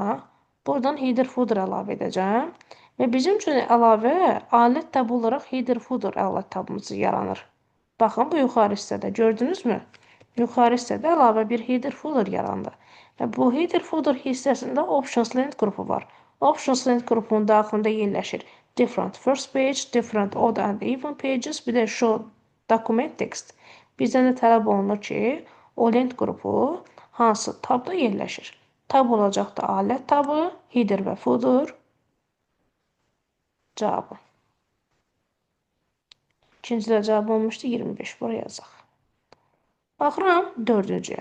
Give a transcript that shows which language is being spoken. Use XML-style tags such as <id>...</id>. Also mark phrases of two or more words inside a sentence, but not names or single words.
<az>Buradan</az> <en>header footer</en> <az>əlavə edəcəm. Və bizim üçün əlavə alət tabı olaraq</az> <en>header footer</en> <az>alət tabımız yaranır. Baxın bu yuxarı hissədə gördünüzmü? Yuxarı hissədə əlavə bir</az> <en>header footer</en> <az>yarandı. Və bu</az> <en>header footer</en> <az>hissəsində options lent qrupu var. Options lent qrupunun daxilində yerləşir</az> <en>different first page, different odd and even pages,</en> <az>bir də</az> <en>show document text.</en> <az>Bizdən də tələb olunur ki, o lent qrupu hansı tabda yerləşir? Tab olacaqdı alət tabı, header və footer cavabı. İkincidə cavab olmuşdu 25. Buraya yazaq. Baxıram 4-cüyə.</az>